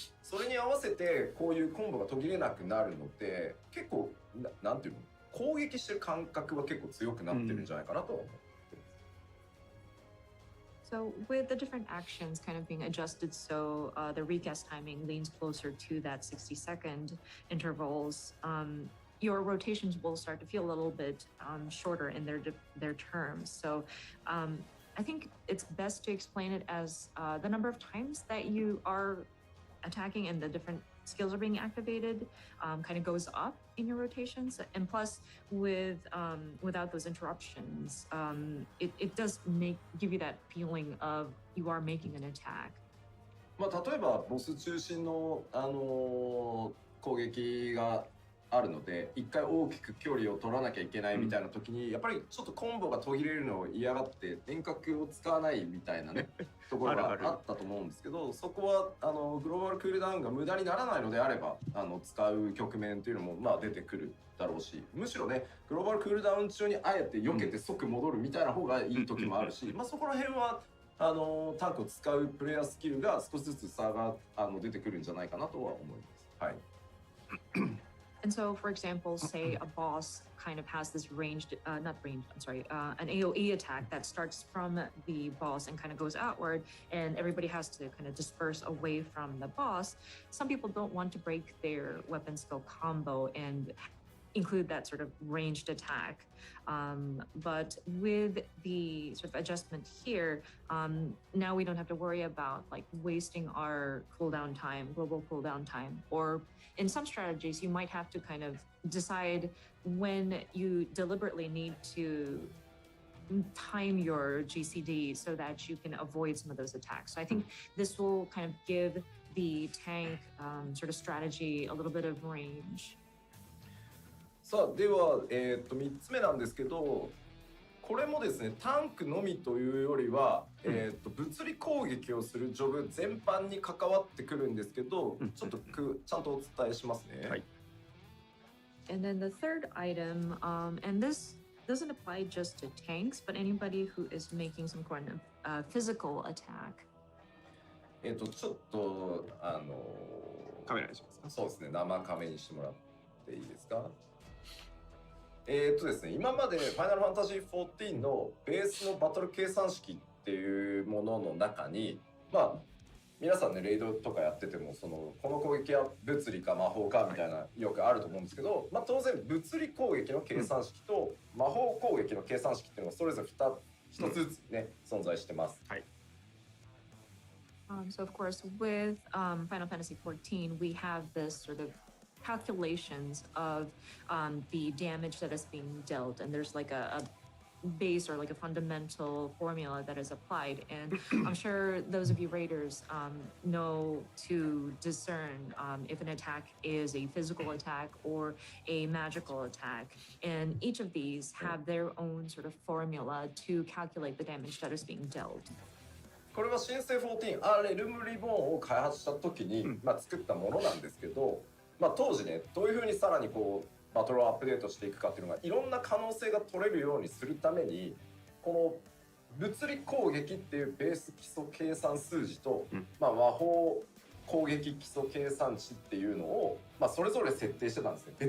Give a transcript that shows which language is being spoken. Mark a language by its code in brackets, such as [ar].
[ja] それに合わせてこういうコンボが途切れなくなるので結構なんていうの攻撃してる感覚は結構強くなってるんじゃないかなと思う。 [en] So with the different actions kind of being adjusted so the recast timing leans closer to that 60-second intervals, your rotations will start to feel a little bit shorter in their terms. So I think it's best to explain it as the number of times that you are attacking and the different skills are being activated kind of goes up in your rotations, and plus without those interruptions, it does give you that feeling of you are making an attack. [ja] まあ例えばボス中心の攻撃があるので一回大きく距離を取らなきゃいけないみたいな時に、やっぱりちょっとコンボが途切れるのを嫌がって遠隔を使わないみたいなねところがあったと思うんですけど、そこはグローバルクールダウンが無駄にならないのであれば使う局面っていうのもまあ出てくるだろうし、むしろねグローバルクールダウン中にあえて避けて即戻るみたいな方がいい時もあるし、まあそこら辺はタンクを使うプレイヤースキルが少しずつ差が出てくるんじゃないかなとは思います。はい。 [en] And so, for example, say a boss kind of has this an AoE attack that starts from the boss and kind of goes outward, and everybody has to kind of disperse away from the boss. Some people don't want to break their weapon skill combo and include that sort of ranged attack. But with the sort of adjustment here, now we don't have to worry about like wasting our cooldown time, global cooldown time, or in some strategies, you might have to kind of decide when you deliberately need to time your GCD so that you can avoid some of those attacks. So I think this will kind of give the tank sort of strategy a little bit of range. [ja] さあでは、3つ目なんですけど、これもですねタンクのみというよりは、物理攻撃をするジョブ全般に関わってくるんですけど、ちょっとちゃんとお伝えしますね。はい。 [en] And then the third item, and this doesn't apply just to tanks, but anybody who is making some kind of physical attack. [ja] ちょっとカメラにしますか。そうですね、生カメにしてもらっていいですか。ですね、今までファイナルファンタジー14のベースのバトル計算式っていうものの中に、まあ皆さんねレイドとかやっててもこの攻撃は物理か魔法かみたいなよくあると思うんですけど、まあ、当然物理攻撃の計算式と魔法攻撃の計算式っていうのがそれぞれ一つずつね、存在してます。はい。 [en] So of course, with Final Fantasy XIV, we have this sort of calculations of the damage that is being dealt, and there's like a base or like a fundamental formula that is applied. And I'm sure those of you raiders know to discern if an attack is a physical attack or a magical attack. And each of these have their own sort of formula to calculate the damage that is being dealt. [ja] これは新生14レルムリボーンを開発した時に、作ったものなんですけど、当時ねどういうふうにさらにバトルをアップデートしていくかっていうのがいろんな可能性が取れるようにするためにこの物理攻撃っていうベース基礎計算数字と、魔法攻撃基礎計算値っていうのを、それぞれ設定してたんですね。